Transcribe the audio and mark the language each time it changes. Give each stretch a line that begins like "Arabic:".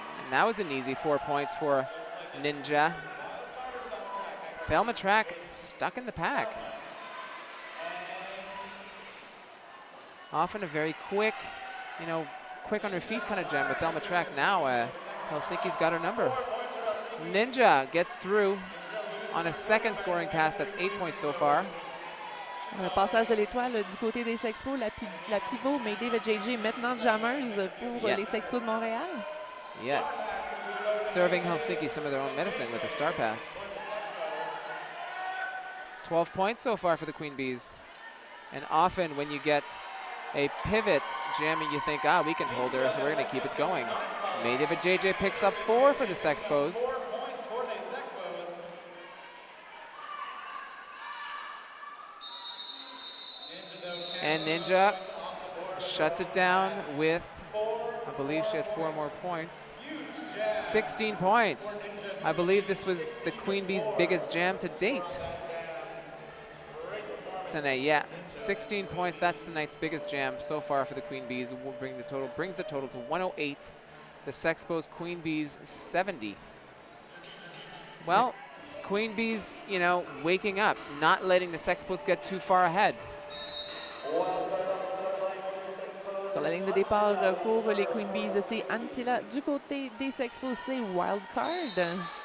English: That was an easy 4 points for Ninja. Thelma Track stuck in the pack. Often a very quick, you know, quick on her feet kind of jam, but Thelma Track now, Helsinki's got her number. Ninja gets through on a second scoring pass. That's 8 points so far.
French: Le passage de l'étoile du côté des Sexpos, la pivot May David JJ maintenant jammeuse pour les Sexpos de Montréal.
English: Yes, serving Helsinki some of their own medicine with a star pass. 12 points so far for the Queen Bees. And often when you get a pivot jamming, you think, we can hold her, so we're going to keep it going. May David JJ picks up 4 for the Sexpos. And Ninja shuts it down with, I believe she had 4 more points. 16 points I believe this was the Queen Bee's biggest jam to date tonight. Yeah, 16 points. That's tonight's biggest jam so far for the Queen Bees. Will brings the total to 108. The Sexpos Queen Bees 70. Well, Queen Bees, you know, waking up, not letting the Sexpos get too far ahead.
French: Sur la ligne de départ pour les Queen Bees, c'est Antilla. Du côté des Sexpos, c'est Wildcard.